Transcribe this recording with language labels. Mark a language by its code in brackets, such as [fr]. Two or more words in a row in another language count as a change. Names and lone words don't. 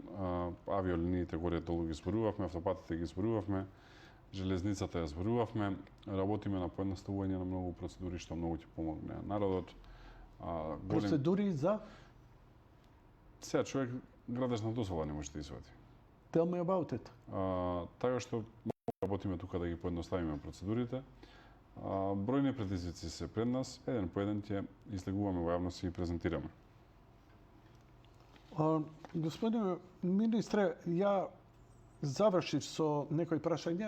[mk] Авиолиниите горе долу ги зборувавме, автопатите ги зборувавме, железницата ја зборувавме, работиме на поедноставување на многу процедури што многу ќе помогне народот. Процедури за? Сега човек градежна дозвола не може да извади. [en] Tell me about it. [mk] Така што работиме тука да ги поедноставиме процедурите. Бројни предизвици се пред нас, еден по еден ќе излегуваме во јавност и презентираме. Господине министре, ја завршив со некои прашања.